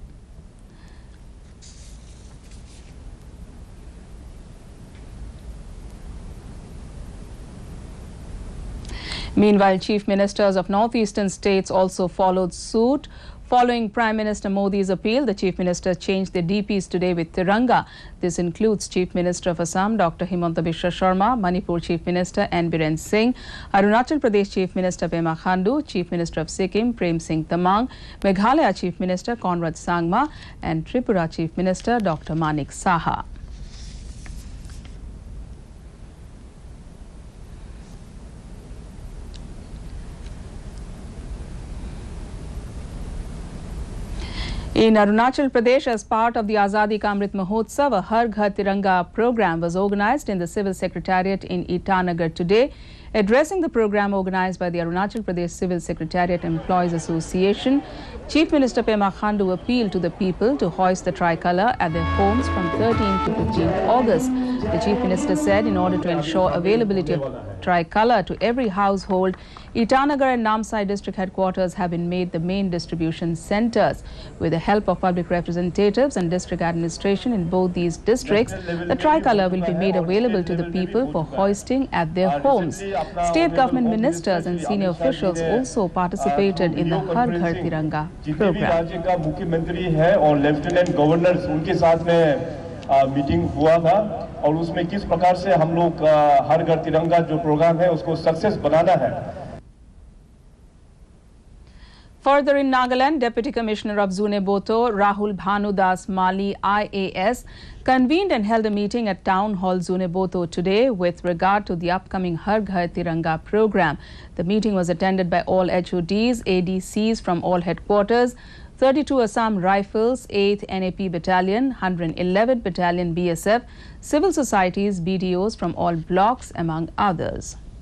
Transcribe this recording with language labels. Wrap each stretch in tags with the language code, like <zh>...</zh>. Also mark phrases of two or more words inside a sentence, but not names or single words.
<en>Meanwhile, chief ministers of northeastern states also followed suit. Following Prime Minister Modi's appeal, the chief minister changed their DPs today with Tiranga. This includes Chief Minister of Assam, Dr. Himanta Biswa Sharma, Manipur Chief Minister N. Biren Singh, Arunachal Pradesh Chief Minister Pema Khandu, Chief Minister of Sikkim Prem Singh Tamang, Meghalaya Chief Minister Conrad Sangma, and Tripura Chief Minister Dr. Manik Saha. In Arunachal Pradesh, as part of the Azadi Ka Amrit Mahotsav, a Har Ghar Tiranga program was organized in the Civil Secretariat in Itanagar today. Addressing the program organized by the Arunachal Pradesh Civil Secretariat Employees Association, Chief Minister Pema Khandu appealed to the people to hoist the tricolour at their homes from 13th to 15th August. The Chief Minister said in order to ensure availability of tricolour to every household, Itanagar and Namsai district headquarters have been made the main distribution centres. With the help of public representatives and district administration in both these districts, the tricolour will be made available to the people for hoisting at their homes. State government ministers and senior officials also participated in the Har Ghar Tiranga program.</en> <hi>मुख्यमंत्री है और</hi> <en>Lieutenant Governors</en> <hi>उनके साथ में मीटिंग हुआ था और उसमें किस प्रकार से हम लोग हर घर तिरंगा जो प्रोग्राम है उसको सक्सेस बनाना है.</hi> <en>Further in Nagaland, Deputy Commissioner of Zuneboto, Rahul Bhanudas Mali, IAS, convened and held a meeting at Town Hall Zuneboto today with regard to the upcoming Har Ghar Tiranga program. The meeting was attended by all HODs, ADCs from all headquarters, 32 Assam Rifles, 8th NAP Battalion, 111 Battalion BSF, civil societies, BDOs from all blocks, among others.</en>